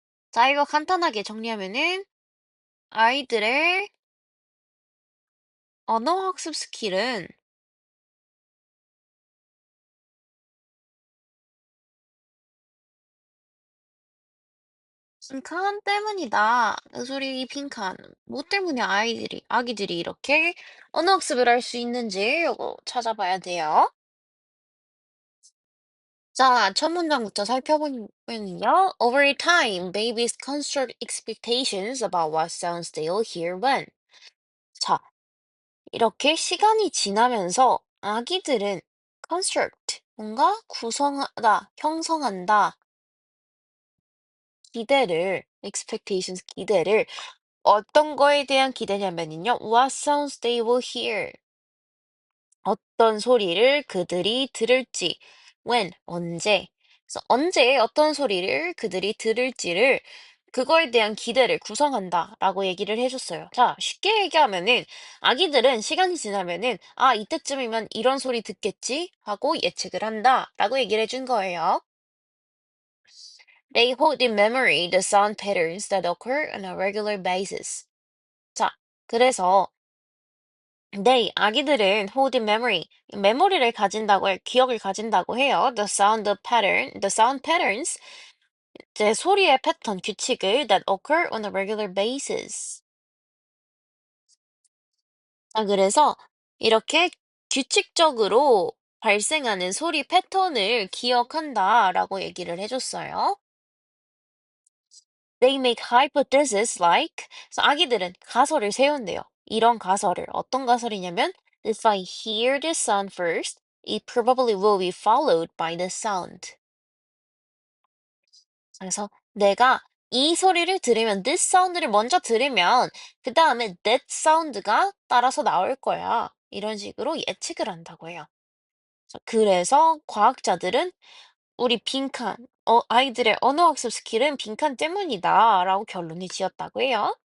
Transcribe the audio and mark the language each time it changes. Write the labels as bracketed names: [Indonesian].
[Korean] 자, 이거 간단하게 정리하면은 아이들의 언어 학습 스킬은 빈칸 때문이다. 그 소리 빈칸. 뭐 때문에 아기들이 이렇게 언어 학습을 할 수 있는지 이거 찾아봐야 돼요. 자, 첫 문장부터 살펴보면요. [English] Over time, babies construct expectations about what sounds they'll hear when. [Korean] 자, 이렇게 시간이 지나면서 아기들은 [English] construct, [Korean] 뭔가 구성하다, 형성한다, [English] expectations, [Korean] 기대를 어떤 거에 대한 기대냐면요. [English] What sounds they will hear. [Korean] 어떤 소리를 그들이 들을지. [English] When, [Korean] 언제. 그래서 언제 어떤 소리를 그들이 들을지를 그거에 대한 기대를 구성한다 라고 얘기를 해줬어요. 자, 쉽게 얘기하면은 아기들은 시간이 지나면은 아, 이때쯤이면 이런 소리 듣겠지 하고 예측을 한다 라고 얘기를 해준 거예요. [English] They hold in memory the sound patterns that occur on a regular basis. [Korean] 자, 그래서 네, 아기들은 [English] hold in memory, [Korean] 메모리를 가진다고 기억을 가진다고 해요. [English] The sound patterns, [Korean] 제 소리의 패턴, 규칙을 [English] that occur on a regular basis. [Korean] 아, 그래서 이렇게 규칙적으로 발생하는 소리 패턴을 기억한다라고 얘기를 해줬어요. [English] They make hypotheses like, [Korean] 그래서 아기들은 가설을 세운대요. 이런 가설을, 어떤 가설이냐면, [English] if I hear this sound first, it probably will be followed by the sound. [Korean] 그래서 내가 이 소리를 들으면, this sound를 먼저 들으면, 그 다음에 that sound가 따라서 나올 거야. 이런 식으로 예측을 한다고 해요. 그래서 과학자들은 우리 빈칸, 아이들의 언어학습 스킬은 빈칸 때문이다라고 결론이 지었다고 해요.